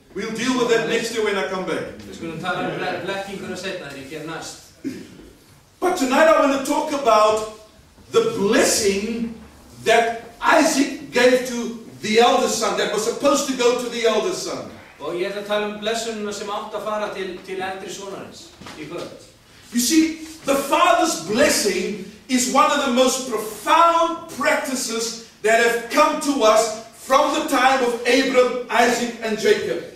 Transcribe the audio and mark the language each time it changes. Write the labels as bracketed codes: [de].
[en] We'll deal with that next year when I come back. [is] Við skulum tala blekkinguna seinna þegar ég kem næst. [en] But tonight I want to talk about the blessing that Isaac gave to the elder son, that was supposed to go to the elder son. [is] Og ég ætla að tala blessununa sem átt að fara til eldri sonarins í kvöld. [en] You see, the father's blessing is one of the most profound practices that have come to us from the time of Abram, Isaac, and Jacob.